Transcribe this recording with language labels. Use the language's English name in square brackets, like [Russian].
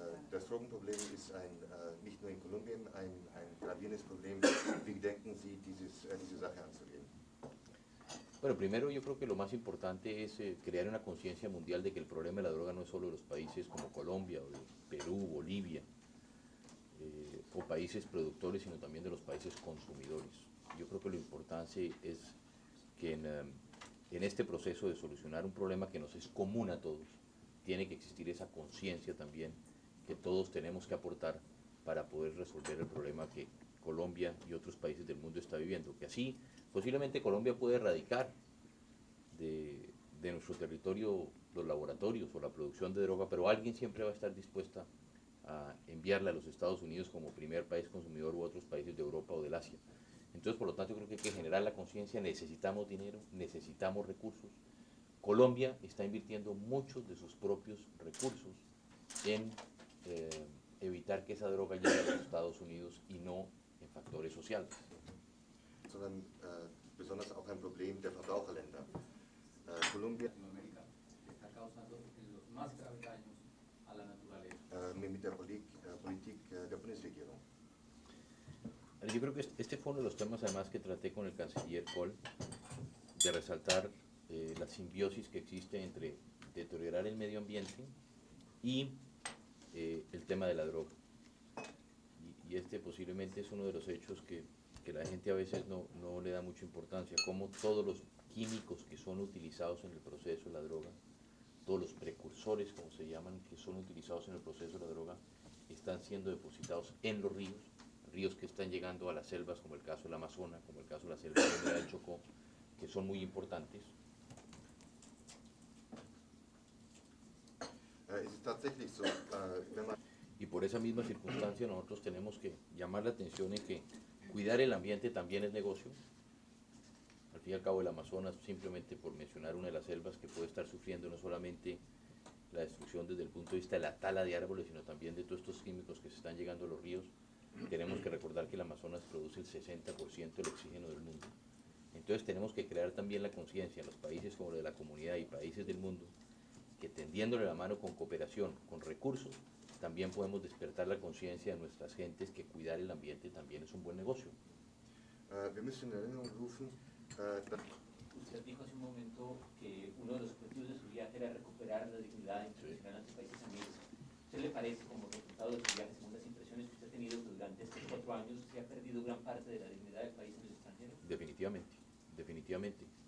[German] Das Drogenproblem ist nicht nur in Kolumbien ein gravierendes Problem. Wie denken Sie, diese Sache anzugehen? [Spanish] Bueno, primero yo creo que lo más importante es crear una conciencia mundial de que el problema de la droga no es solo de los países como Colombia, o de Perú, Bolivia, o países productores, sino también de los países consumidores. Yo creo que lo importante es que en este proceso de solucionar un problema que nos es común a todos, tiene que existir esa conciencia también que todos tenemos que aportar para poder resolver el problema que Colombia y otros países del mundo está viviendo. viviendo, que así posiblemente Colombia puede erradicar de nuestro territorio los laboratorios o la producción de droga, pero alguien siempre va a estar dispuesta a enviarla a los Estados Unidos como primer país consumidor u otros países de Europa o del Asia. Entonces, por lo tanto, creo que hay que generar la conciencia, necesitamos dinero, necesitamos recursos. Colombia está invirtiendo muchos de sus propios recursos en evitar que esa droga llegue a los Estados Unidos y no en factores sociales. [German] Sondern besonders auch ein Problem der Verbraucherländer. [Spanish] Colombia Latinoamérica está causando los más graves daños a la naturaleza. [German] mit der Politik der Bundesregierung. [Spanish] Yo creo que este fue uno de los temas además que traté con el canciller Kohl, de resaltar la simbiosis que existe entre deteriorar el medio ambiente y el tema de la droga. Y este posiblemente es uno de los hechos que la gente a veces no le da mucha importancia, como todos los químicos que son utilizados en el proceso de la droga, todos los precursores, como se llaman, que son utilizados en el proceso de la droga, están siendo depositados en los ríos que están llegando a las selvas, como el caso del Amazonas, como el caso de la selva húmeda del Chocó, que son muy importantes. [German] Es ist tatsächlich so, wenn man [Spanish] Y por esa misma circunstancia nosotros tenemos que llamar la atención en que cuidar el ambiente también es negocio. Al fin y al cabo el Amazonas, simplemente por mencionar una de las selvas que puede estar sufriendo no solamente la destrucción desde el punto de vista de la tala de árboles, sino también de todos estos químicos que se están llegando a los ríos. Tenemos que recordar que el Amazonas produce el 60% del oxígeno del mundo. Entonces tenemos que crear también la conciencia en los países como los de la comunidad y países del mundo, que tendiéndole la mano con cooperación, con recursos, también podemos despertar la conciencia de nuestras gentes que cuidar el ambiente también es un buen negocio. [German] wir müssen in Erinnerung rufen, dass [Spanish] Usted dijo hace un momento que uno de los objetivos de su viaje era recuperar la dignidad internacional ante países amigos. ¿Usted le parece, como resultado de su viaje, según las impresiones que usted ha tenido durante estos 4 años, se ha perdido gran parte de la dignidad del país en el extranjero? Definitivamente, definitivamente.